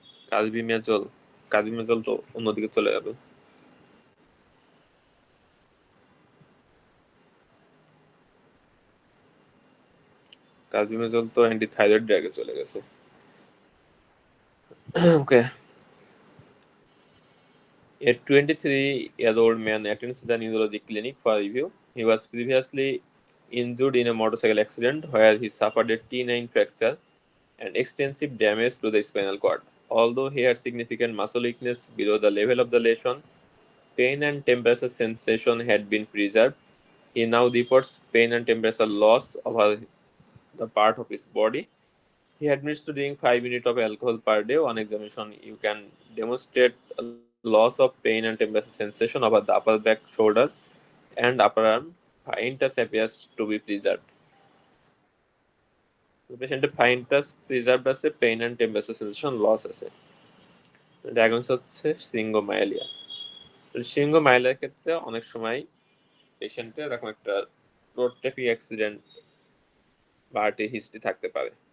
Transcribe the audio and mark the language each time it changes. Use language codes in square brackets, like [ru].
[bn] কার্বিমেজল, কার্বিমেজল তো অন্যদিকে চলে গেল। কার্বিমেজল তো অ্যান্টি থাইরয়েড ড্রাগে চলে গেছে। ওকে। [en] A 23-year-old man attends the neurology clinic for review. He was previously injured in a motorcycle accident where he suffered a T9 fracture and extensive damage to the spinal cord. Although he had significant muscle weakness below the level of the lesion, pain and temperature sensation had been preserved. He now reports pain and temperature loss over the part of his body. He admits to drinking 5 minutes of alcohol per day. On examination, you can demonstrate a loss of pain and temperature sensation over the upper back, shoulder, and upper arm. Fine touch appears to be preserved. [bn] পেশেন্টের fine touch preserved আছে, pain and temperature sensation loss আছে। Diagnose হচ্ছে সিঙ্গোমাইলিয়া। সিঙ্গোমাইলিয়ার ক্ষেত্রে অনেক সময় পেশেন্টের এরকম একটা রোড ট্রাফিক অ্যাক্সিডেন্ট বা হার্টের হিস্ট্রি থাকতে পারে।